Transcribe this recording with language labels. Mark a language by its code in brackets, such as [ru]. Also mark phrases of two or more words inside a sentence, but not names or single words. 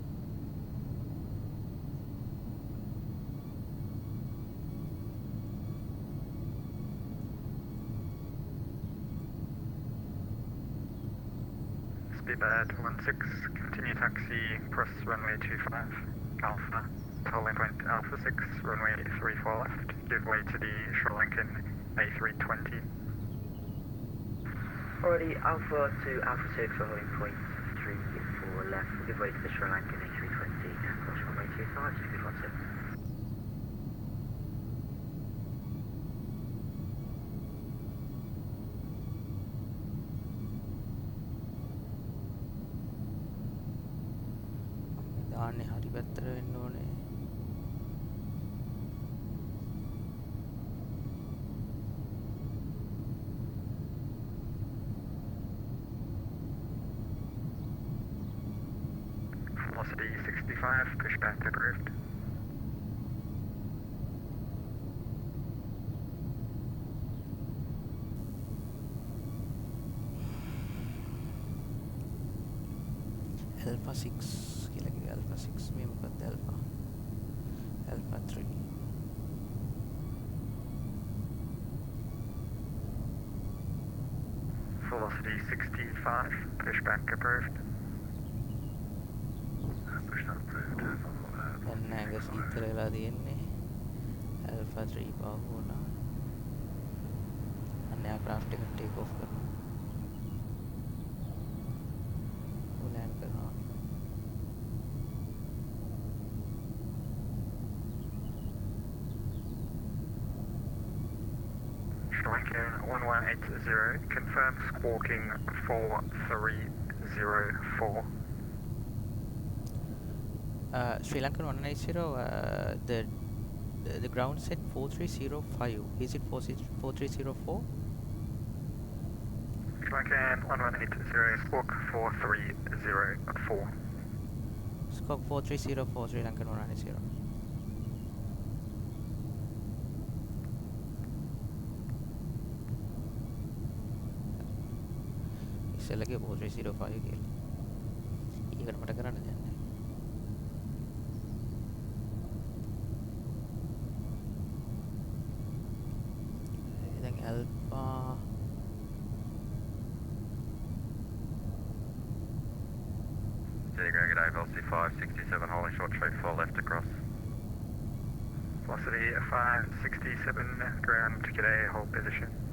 [en] Speedbird 16, continue taxi, cross runway 25, Alpha, holding point Alpha 6, runway 34 left, give way to the Sri Lankan A320. Alrighty, Alpha to Alpha 6, holding point 34 left, give way to the Sri Lankan A320, cross runway 25, speed 16. [si] දාන්නේ හරි පැත්තට වෙන්න ඕනේ [en] Velocity 65, pushback approved. [si] Alpha 6 කියලා කිව්වේ Alpha 6 මේ මොකක්ද Alpha 3 [en] Velocity 65, pushback approved. [si] දැන් ඇඟ සීතල වෙලා තියෙන්නේ Alpha 3 පාව වුණා අන්න එයාක්‍රාෆ්ට් එක [en] take off [si] කරනවා ලෑන්ඩ් කරනවා [en] Striker 1180, confirm squawking 4304. Sri Lankan 180 the ground set 4305 is it 4304 Striker 1180, squawk 4304. [si] Squawk 4304 Sri Lankan 180 ඉස්සෙල්ලගේ 4305 කියලා ඊකට මට කරන්න දෙයක් නැහැ දැන් Alpha [en] Diego, g'day, Velocity 567, holding short straight 4 left across. Velocity 567, ground, g'day, hold position.